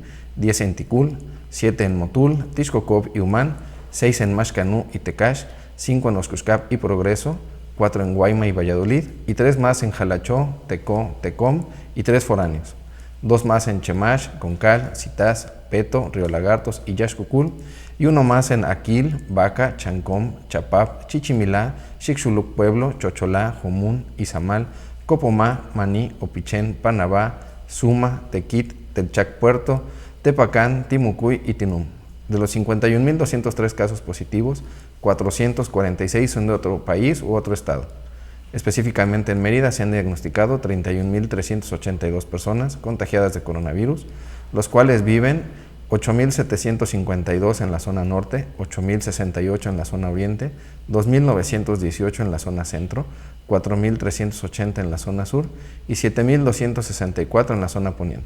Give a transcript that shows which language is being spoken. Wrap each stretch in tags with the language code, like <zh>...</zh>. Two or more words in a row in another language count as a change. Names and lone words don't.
<es>10 en Ticul, 7 en Motul, Tixcocop y Humán, 6 en Maxcanú y Tecash, 5 en Oscuscap y Progreso, 4 en Guayma y Valladolid y 3 más en Jalachó, Tecó, Tecom y 3 foráneos, 2 más en Chemash, Concal, Citás, Peto, Río Lagartos y Yaxcucul y 1 más en Aquil, Baca, Chancom, Chapap, Chichimilá, Xixuluc Pueblo, Chocholá, Jomún, Izamal, Copomá, Maní, Opichén, Panabá, Suma, Tequit, Telchac Puerto, Tepacán, Timucuy y Tinum. De los 51.203 casos positivos, 446 son de otro país u otro estado. Específicamente en Mérida se han diagnosticado 31.382 personas contagiadas de coronavirus, los cuales viven 8.752 en la zona norte, 8.068 en la zona oriente, 2.918 en la zona centro, 4.380 en la zona sur y 7.264 en la zona poniente.</es>